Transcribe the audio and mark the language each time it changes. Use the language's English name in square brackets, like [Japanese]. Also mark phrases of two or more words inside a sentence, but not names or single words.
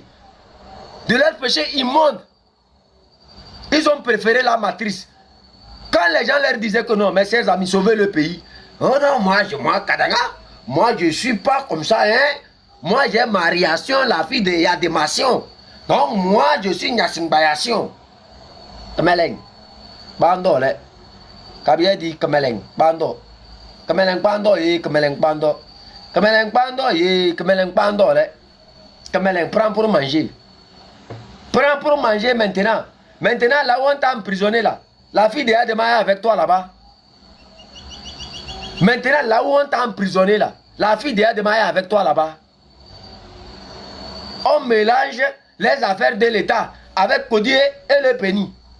[French] De leurs péchés immondes. Ils ont préféré la matrice. Quand les gens leur disaient que non, mes chers amis, sauvez le pays. Oh non, moi, Kadanga, moi je ne suis pas comme ça, hein. Moi j'ai Mariation, la fille de Yadémation. Donc moi je suis Nyassimbayation. Kameleng. Bando, là. Kabia dit Kameleng. Bando. Kameleng Bando, Kameleng Bando. Kameleng Bando, Kameleng Bando, là. Kameleng, prends pour manger. Prends pour manger maintenant. Maintenant, là où on t'a emprisonné, là. La fille de Yadéma est avec toi là-bas. Maintenant, là où on t'a emprisonné, là. La fille de Yadéma est avec toi là-bas. On mélange les affaires de l'État avec Kodié et le Péni.